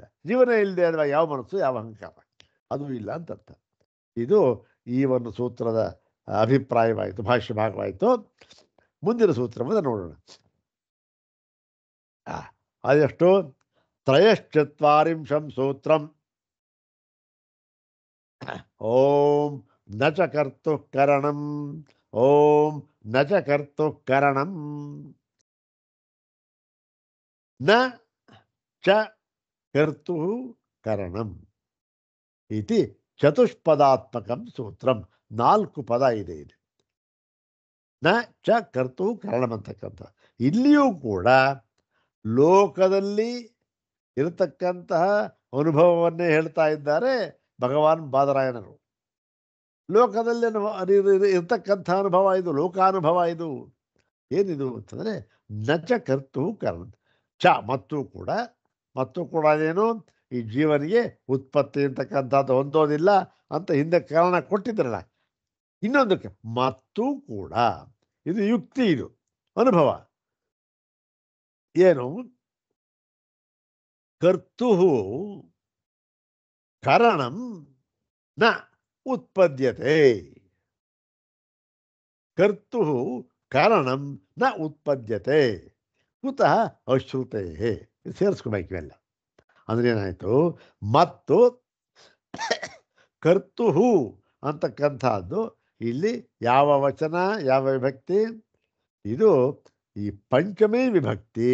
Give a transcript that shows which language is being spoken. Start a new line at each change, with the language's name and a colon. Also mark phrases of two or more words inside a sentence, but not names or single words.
Kannada: ಜೀವನ ಇಲ್ಲದೆ ಅಲ್ವಾ ಯಾವ ಮನಸ್ಸು ಯಾವ ಅಹಂಕಾರ? ಅದು ಇಲ್ಲ ಅಂತ ಅರ್ಥ. ಇದು ಈ ಒಂದು ಸೂತ್ರದ ಅಭಿಪ್ರಾಯವಾಯಿತು, ಭಾಷ್ಯ ಭಾಗವಾಯಿತು. ಮುಂದಿನ ಸೂತ್ರವನ್ನು ನೋಡೋಣ. ಅದೆಷ್ಟು?
Sanskrit: ತ್ರಯಶ್ಚತ್ವಾರಿಂಶಂ ಸೂತ್ರಂ. ಓಂ ನ ಚ ಕರ್ತುಃ ಕರಣಂ. ಓಂ ನ ಚ ಕರ್ತುಃ ಕರಣಂ. ನ ಚ ಕರ್ತುಃ ಕರಣಂ ಇತಿ ಚತುಷ್ಪದಾತ್ಮಕಂ ಸೂತ್ರಂ.
Kannada: 4 ಪದ ಇದೆ ಇಲ್ಲಿ.
Sanskrit: ನ ಚ ಕರ್ತುಃ ಕರಣಂ
Kannada: ಅಂತಕ್ಕಂಥ. ಇಲ್ಲಿಯೂ ಕೂಡ ಲೋಕದಲ್ಲಿ ಇರತಕ್ಕಂತಹ ಅನುಭವವನ್ನೇ ಹೇಳ್ತಾ ಇದ್ದಾರೆ ಭಗವಾನ್ ಬಾದರಾಯಣರು. ಲೋಕದಲ್ಲಿ ಇರ್ತಕ್ಕಂಥ ಅನುಭವ ಇದು, ಲೋಕಾನುಭವ ಇದು.
Sanskrit: ಏನಿದು ಅಂತಂದರೆ ನಚ ಕರ್ತು ಕರ್ಣ ಚ ಮತ್ತು ಕೂಡ ಅದೇನು?
Kannada: ಈ ಜೀವನಿಗೆ ಉತ್ಪತ್ತಿ ಅಂತಕ್ಕಂಥದ್ದು ಹೊಂದೋದಿಲ್ಲ ಅಂತ ಹಿಂದೆ ಕಾರಣ ಕೊಟ್ಟಿದ್ರಲ್ಲ. ಇನ್ನೊಂದಕ್ಕೆ ಮತ್ತು ಕೂಡ ಇದು ಯುಕ್ತಿ, ಇದು ಅನುಭವ.
Sanskrit: ಏನು? ಕರ್ತು ಕರಣಂ ನ ಉತ್ಪದ್ಯತೆ. ಕರ್ತು ಕಾರಣಂ ನ ಉತ್ಪದ್ಯತೆ ಕುತಃ ಅಶ್ರುತೆ.
Kannada: ಸೇರಿಸ್ಕೊಬೇಕು ಇವೆಲ್ಲ. ಅಂದ್ರೆ ಏನಾಯಿತು? ಮತ್ತು ಕರ್ತು ಅಂತಕ್ಕಂಥದ್ದು ಇಲ್ಲಿ ಯಾವ ವಚನ, ಯಾವ ವಿಭಕ್ತಿ? ಇದು ಈ ಪಂಚಮೇ ವಿಭಕ್ತಿ.